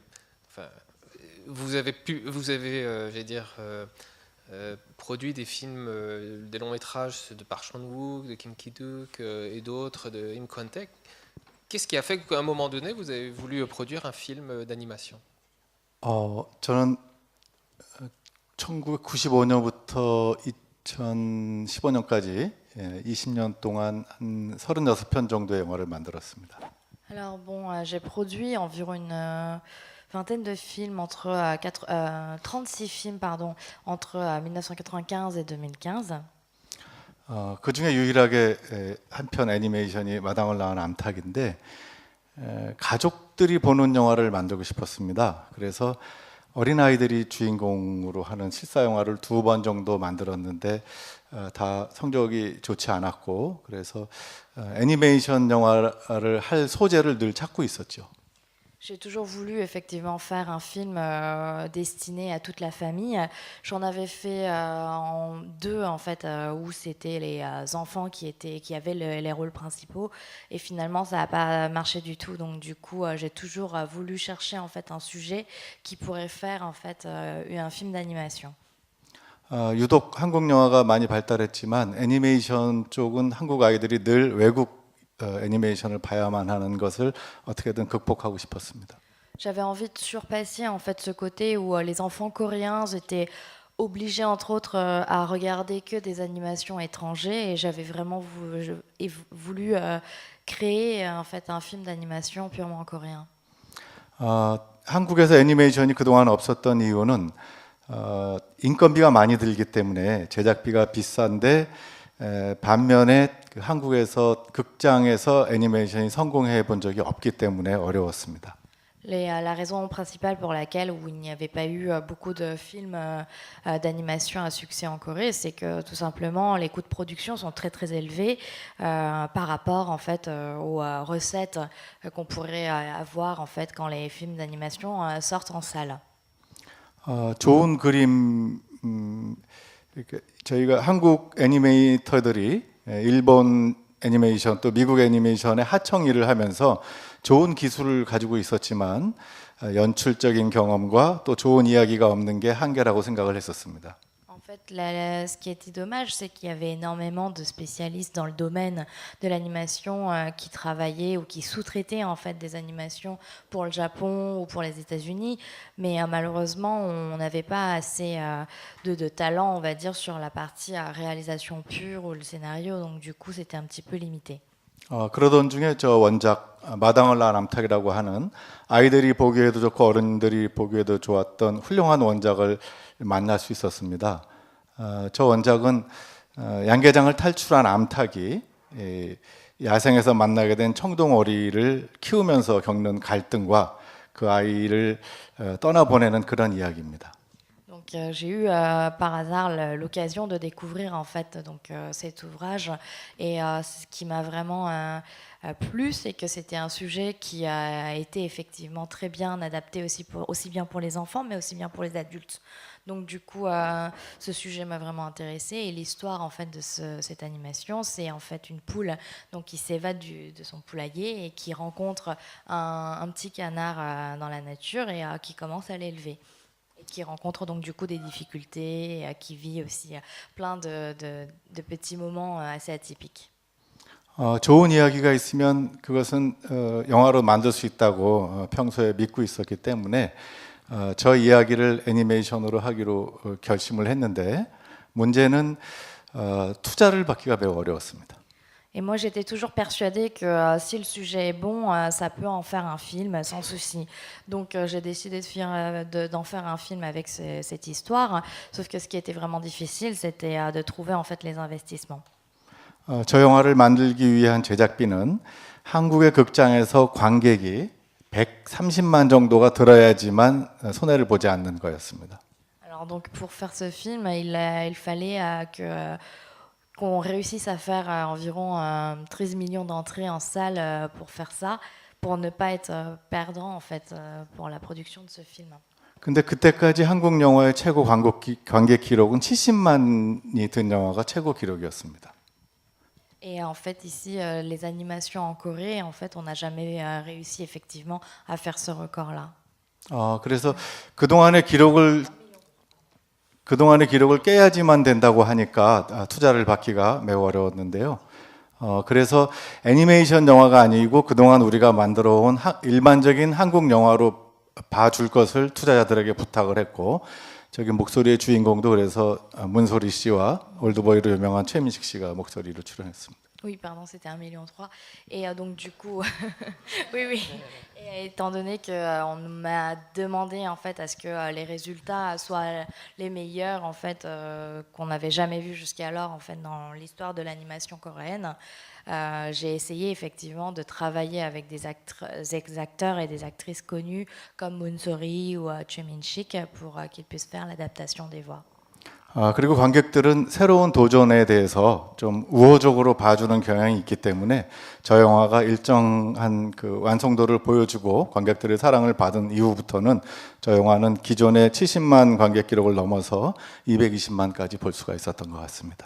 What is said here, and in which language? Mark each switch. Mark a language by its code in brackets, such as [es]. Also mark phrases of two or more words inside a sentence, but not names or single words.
[fr] vous avez, j'allais dire... produit des films, des longs métrages de Park Chan-wook, de Kim Ki-duk et d'autres, de Im Kwon-taek. Qu'est-ce qui a fait qu'à un moment donné, vous avez voulu produire un film d'animation? [ko] 저는 1995년부터 2015년까지 20년 동안 한 36편 정도의 영화를 만들었습니다. [fr] Alors bon, j'ai produit environ une vingtaine de films, 36 films pardon, entre 1995 et 2015. [ko] 그 중에 유일하게 한 편 애니메이션이 마당을 낳은 암탉인데 가족들이 보는 영화를 만들고 싶었습니다. 그래서 어린아이들이 주인공으로 하는 실사 영화를 2번 정도 만들었는데 다 성적이 좋지 않았고 그래서 애니메이션 영화를 할 소재를 늘 찾고 있었죠. [fr] J'ai toujours voulu effectivement faire un film destiné à toute la famille. J'en avais fait en deux en fait où c'était les enfants qui avaient les rôles principaux et finalement ça n'a pas marché du tout. Donc du coup j'ai toujours voulu chercher en fait un sujet qui pourrait faire en fait un film d'animation. [ko] 유독 한국 영화가 많이 발달했지만 애니메이션 쪽은 한국 아이들이 늘 외국 애니메이션을 봐야만 하는 것을 어떻게든 극복하고 싶었습니다. [fr] J'avais envie de surpasser en fait ce côté où les enfants coréens étaient obligés entre autres à regarder que des animations étrangères et j'avais vraiment voulu créer en fait un film d'animation purement coréen. [ko] 한국에서 애니메이션이 그동안 없었던 이유는 인건비가 많이 들기 때문에 제작비가 비싼데 반면에 한국에서 극장에서 애니메이션이 성공해 본 적이 없기 때문에 어려웠습니다. [fr] La raison principale pour laquelle où il n'y avait pas eu beaucoup de films d'animation à succès en Corée, c'est que tout simplement les coûts de production sont très très élevés par rapport en fait aux recettes qu'on pourrait avoir en fait quand les films d'animation sortent en salle. [ko] 좋은 그림 저희가 한국 애니메이터들이 일본 애니메이션 또 미국 애니메이션의 하청 일을 하면서 좋은 기술을 가지고 있었지만 연출적인 경험과 또 좋은 이야기가 없는 게 한계라고 생각을 했었습니다. [fr] En fait, ce qui était dommage, c'est qu'il y avait énormément de spécialistes dans le domaine de l'animation qui travaillaient ou qui sous-traitaient en fait des animations pour le Japon ou pour les États-Unis, mais malheureusement, on n'avait pas assez de talent, on va dire, sur la partie réalisation pure ou le scénario, donc du coup, c'était un petit peu limité. [ko] 그러던 중에 저 원작 마당을 낳은 암탉이라고 하는 아이들이 보기에도 좋고 어른들이 보기에도 좋았던 훌륭한 원작을 만날 수 있었습니다. 저 원작은 양계장을 탈출한 암탉이 야생에서 만나게 된 청동오리를 키우면서 겪는 갈등과 그 아이를 떠나보내는 그런 이야기입니다. [fr] Donc j'ai eu par hasard l'occasion de découvrir en fait donc cet ouvrage et ce qui m'a vraiment plu, c'est que c'était un sujet qui a été effectivement très bien adapté aussi bien pour les enfants mais aussi bien pour les adultes. Donc du coup, ce sujet m'a vraiment intéressée et l'histoire en fait de cette animation, c'est en fait une poule donc qui s'évade de son poulailler et qui rencontre un petit canard dans la nature et qui commence à l'élever. Et qui rencontre donc du coup des difficultés, qui vit aussi plein de petits moments assez atypiques. [ko] 좋은 이야기가 있으면 그것은 영화로 만들 수 있다고 평소에 믿고 있었기 때문에 저 이야기를 애니메이션으로 하기로 결심을 했는데 문제는 투자를 받기가 매우 어려웠습니다. [fr] Et moi, j'étais toujours persuadée que si le sujet est bon, ça peut en faire un film sans souci. Donc, j'ai décidé d'en faire un film avec cette histoire. Sauf que ce qui était vraiment difficile, c'était de trouver en fait les investissements. [ko] 저 영화를 만들기 위한 제작비는 한국의 극장에서 관객이 130만 정도가 들어야지만 손해를 보지 않는 거였습니다. [fr] Alors donc pour faire ce film, il fallait qu'on réussisse à faire environ 13 millions d'entrées en salle pour faire ça, pour ne pas être perdant en fait pour la production de ce film. [ko] 근데 그때까지 한국 영화의 최고 관객 기록은 70만이 든 영화가 최고 기록이었습니다. [fr] Et en fait, ici, les animations en Corée, en fait, on n'a jamais réussi effectivement à faire ce record-là. [ko] 그래서 그동안의 기록을 깨야지만 된다고 하니까 투자를 받기가 매우 어려웠는데요. 그래서 애니메이션 영화가 아니고 그동안 우리가 만들어온 일반적인 한국 영화로 봐줄 것을 투자자들에게 부탁을 했고 저기 목소리의 주인공도 그래서 문소리 씨와 올드보이로 유명한 최민식 씨가 목소리로 출연했습니다. [fr] Oui, pardon, c'était 1,3 million. Et donc du coup, oui, oui. Et étant donné qu'on m'a demandé en fait à ce que les résultats soient les meilleurs en fait qu'on n'avait jamais vu jusqu'alors en fait dans l'histoire de l'animation coréenne, j'ai essayé effectivement de travailler avec des acteurs et des actrices connus comme Moon So-ri ou Choi Min-sik pour qu'ils puissent faire l'adaptation des voix. [ko] 그리고 관객들은 새로운 도전에 대해서 좀 우호적으로 봐주는 경향이 있기 때문에 저 영화가 일정한 그 완성도를 보여주고 관객들의 사랑을 받은 이후부터는 저 영화는 기존의 70만 관객 기록을 넘어서 220만까지 볼 수가 있었던 것 같습니다.